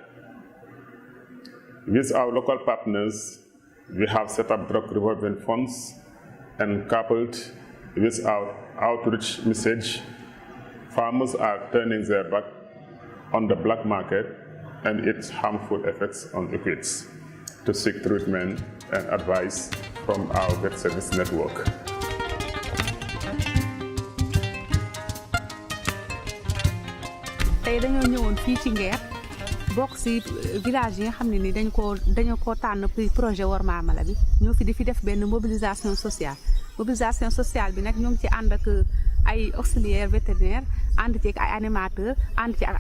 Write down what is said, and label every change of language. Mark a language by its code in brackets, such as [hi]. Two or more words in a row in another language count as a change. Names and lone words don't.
[en] With our local partners, we have set up drug revolving funds and coupled with our outreach message, farmers are turning their back on the black market and its harmful effects on Equids to seek treatment and advice from our vet service network. [wo] Tey dañoo ñëwoon fii ci Nguer bokk ci village yi nga xam ne ni dañu ko tànn projet Worma Mala bi ñoo fi di fi def benn [fr] mobilisation sociale [wo] bi nag ñoo ngi ci ànd ak ay [fr] auxiliaire vétérinaire [wo] ànd ci ak ay animateur ànd ci ak